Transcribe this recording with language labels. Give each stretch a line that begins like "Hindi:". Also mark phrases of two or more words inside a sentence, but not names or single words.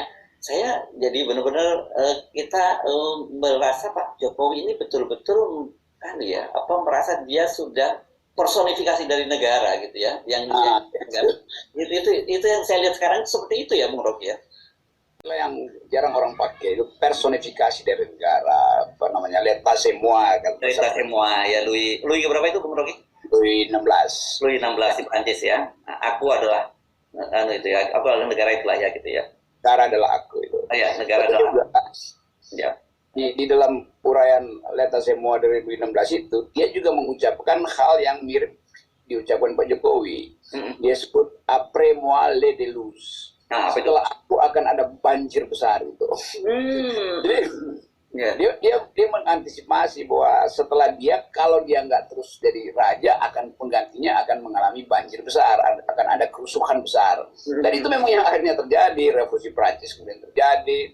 Indonesian: Saya jadi benar-benar kita merasa Pak Jokowi ini betul-betul merasa dia sudah personifikasi dari negara gitu ya, itu yang saya lihat sekarang seperti itu ya, Bung Rocky ya. Yang jarang orang pakai itu personifikasi dari negara,
French: l'état c'est moi kan. L'état c'est moi
Indonesian: ya, Louis berapa itu, Bung Rocky? Louis 16. Louis 16 di Prancis ya. Aku adalah aku adalah negara itulah ya gitu ya. Negara adalah aku itu. Ya, negara adalah ya. Di dalam uraian
French: l'état c'est moi
Indonesian: dari Louis 16 itu, dia juga mengucapkan hal yang mirip diucapkan Pak Jokowi. Dia sebut
French: après moi les déluge.
Indonesian: Nah, setelah aku akan ada banjir besar itu. Jadi dia mengantisipasi bahwa setelah dia, kalau dia nggak terus jadi raja, akan penggantinya akan mengalami banjir besar, akan ada kerusuhan besar. Dan itu memang yang akhirnya terjadi. Revolusi Prancis kemudian terjadi.